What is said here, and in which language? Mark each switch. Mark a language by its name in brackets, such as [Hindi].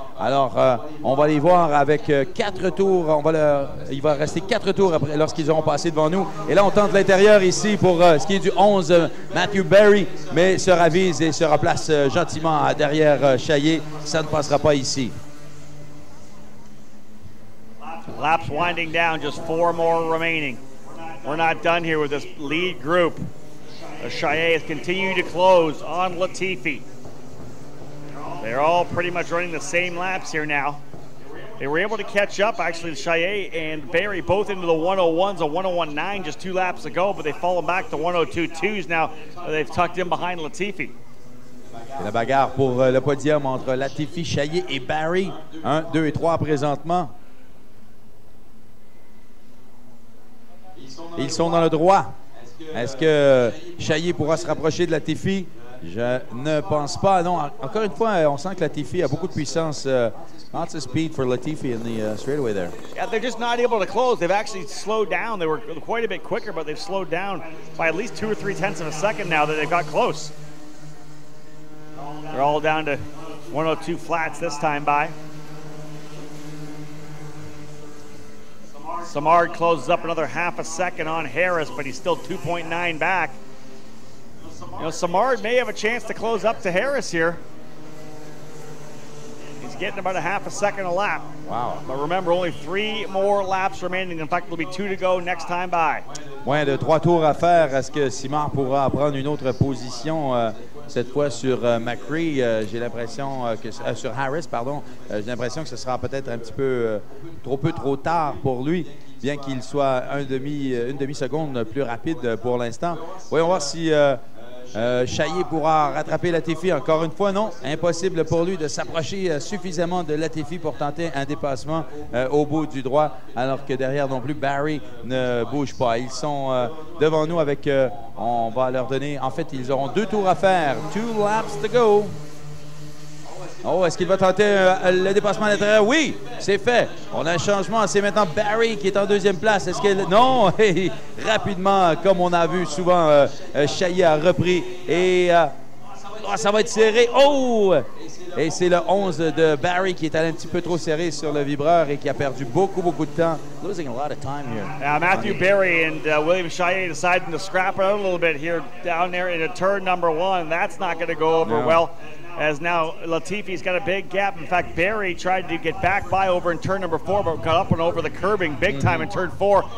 [French] Alors, on va les voir avec 4 tours. Il va rester 4 tours après, lorsqu'ils auront passé devant nous. Et là, on tente l'intérieur ici pour ce qui est du 11, Matthew Barry, mais se ravise et se replace gentiment derrière Chaillet. Ça ne passera pas ici. [English] Laps winding down, just 4 more remaining. We're not done here with this lead group. Chaillet has continued to close on Latifi. They're all pretty much running the same laps here now. They were able to catch up, actually, Chaillet and Barry both into the 101s, a 101.9 just 2 laps ago, but they've fallen back to 102.2s now. They've tucked in behind Latifi. [French] La bagarre pour le podium entre Latifi, Chaillet et Barry. 1, 2 et 3 présentement. Ils sont dans le droit. Est-ce que Chaillet pourra se rapprocher de Latifi? Je ne pense pas. Non, encore une fois, on sent que Latifi a beaucoup de puissance. [English] Lots of speed for Latifi in the straightaway there. Yeah, they're just not able to close. They've actually slowed down. They were quite a bit quicker, but they've slowed down by at least 2 or 3 tenths of a second now that they've got close. They're all down to 102 flats this time by. Simard closes up another half a second on Harris, but he's still 2.9 back. You know, Simard may have a chance to close up to Harris here. He's getting about a half a second a lap. Wow. But remember, only 3 more laps remaining. In fact, there'll be 2 to go next time by. [French] Moins de 3 tours à faire. Est-ce que Simard pourra prendre une autre position cette fois sur Macri? J'ai l'impression que sur Harris, pardon. J'ai l'impression que ce sera peut-être un petit peu trop tard pour lui, bien qu'il soit une demi-seconde plus rapide pour l'instant. Voyons voir si Chaillet pourra rattraper Latifi. Encore une fois, non. Impossible pour lui de s'approcher suffisamment de Latifi pour tenter un dépassement au bout du droit, alors que derrière non plus, Barry ne bouge pas. Ils sont devant nous avec, on va leur donner, en fait, ils auront 2 tours à faire. [English] 2 laps to go. [French] Oh, est-ce qu'il va tenter le dépassement à l'intérieur? Oui, c'est fait. On a un changement. C'est maintenant Barry qui est en deuxième place. Est-ce que... Non! Rapidement, comme on a vu souvent, Chaillet a repris. Et ça va être serré. Oh! Et c'est le 11 de Barry qui est allé un petit peu trop serré sur le vibreur et qui a perdu beaucoup de temps. [English] Losing a lot of time here. Matthew Barry and William Chaillet deciding to scrap it out a little bit here down there into turn number 1. That's not going to go over well. As now Latifi's got a big gap. In fact, Barry tried to get back by over in turn number 4, but got up and over the curbing big time in turn 4.